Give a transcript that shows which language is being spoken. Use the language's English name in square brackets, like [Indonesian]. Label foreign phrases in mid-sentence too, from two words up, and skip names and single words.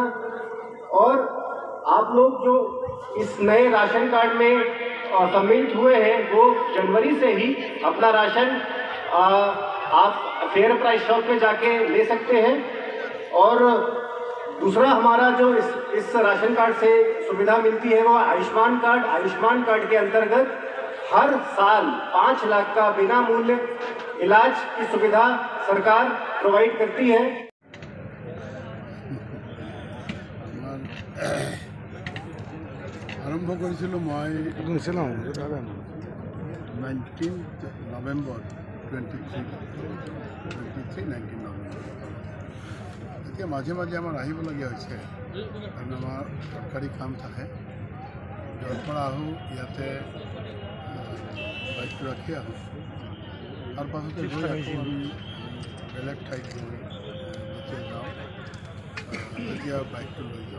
[Hindi] और आप लोग जो इस नए राशन कार्ड में सम्मिलित हुए हैं, वो जनवरी से ही अपना राशन आप [English] fair price shop [Hindi] में जाके ले सकते हैं। और दूसरा हमारा जो इस राशन कार्ड से सुविधा मिलती है वो आयुष्मान कार्ड। आयुष्मान कार्ड के अंतर्गत हर साल 5 लाख का बिना मूल्य इलाज की सुविधा सरकार प्रोवाइड करती है। [Assamese] আৰম্ভ কৰিছিলোঁ মই 19 নৱেম্বৰ 19 নৱেম্বৰ। এতিয়া মাজে মাজে আমাৰ আহিবলগীয়া হৈছে, কাৰণ আমাৰ চৰকাৰী কাম থাকে, য'ৰ পৰা আহোঁ ইয়াতে বাইকটো ৰাখি আহোঁ, তাৰ পাছতে গৈ আকৌ আমি বেলেগ ঠাইত গৈ যেতিয়া যাওঁ তেতিয়া বাইকটো লৈ যাওঁ।